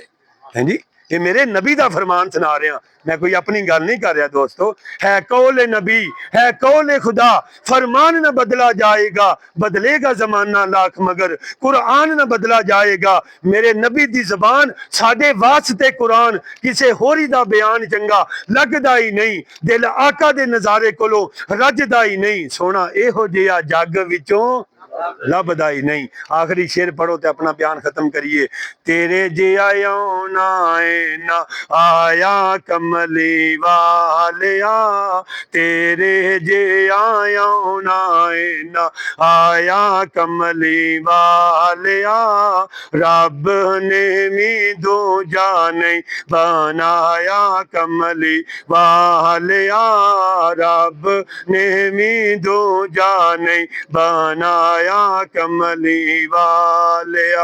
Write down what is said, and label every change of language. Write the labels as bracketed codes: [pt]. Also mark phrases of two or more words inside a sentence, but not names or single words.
[pa] ਹੈਂ ਜੀ, ਏ ਮੇਰੇ ਨਬੀ ਦਾ ਫ਼ਰਮਾਨ ਸੁਣਾ ਰਿਹਾ, ਮੈਂ ਕੋਈ ਆਪਣੀ ਗੱਲ ਨਹੀਂ ਕਰ ਰਿਹਾ ਦੋਸਤੋਂ, [ur] ہے قولِ نبی ہے قولِ خدا، فرمان نہ بدلا جائے گا، بدلے گا زمانہ لاکھ مگر قرآن نہ بدلا جائے گا. [pa] ਮੇਰੇ ਨਬੀ ਦੀ ਜ਼ਬਾਨ ਸਾਡੇ ਵਾਸਤੇ ਕੁਰਾਨ, ਕਿਸੇ ਹੋਰੀ ਦਾ ਬਿਆਨ ਚੰਗਾ ਲੱਗਦਾ ਹੀ ਨਹੀਂ, ਦਿਲ ਆਕਾ ਦੇ ਨਜ਼ਾਰੇ ਕੋਲੋਂ ਰੱਜਦਾ ਹੀ ਨਹੀਂ। ਸੋਨਾ ਏਹੋ ਜਿਹਾ ਜੱਗ ਵਿਚੋਂ ਲੱਭਦਾ ਹੀ ਨਹੀਂ। ਆਖਰੀ ਸ਼ੇਰ ਪੜੋ ਤੇ ਆਪਣਾ ਬਿਆਨ ਖਤਮ ਕਰੀਏ। ਤੇਰੇ ਜਿਹਾ ਆਉਣਾ ਏ ਨਾ ਆਇਆ ਕਮਲੀ ਵਾਲਿਆ, ਤੇਰੇ ਜਿਹਾ ਆਉਣਾ ਏ ਨਾ ਆਇਆ ਕਮਲੀ ਵਾਲਿਆ, ਰੱਬ ਨੇ ਵੀ ਦੂਜਾ ਨਹੀਂ ਬਣਾਇਆ ਕਮਲੀ ਵਾਲਿਆ, ਰੱਬ ਨੇ ਵੀ ਦੂਜਾ ਨਹੀਂ ਬਣਾਇਆ ਕਮਲੀ ਵਾਲਿਆ।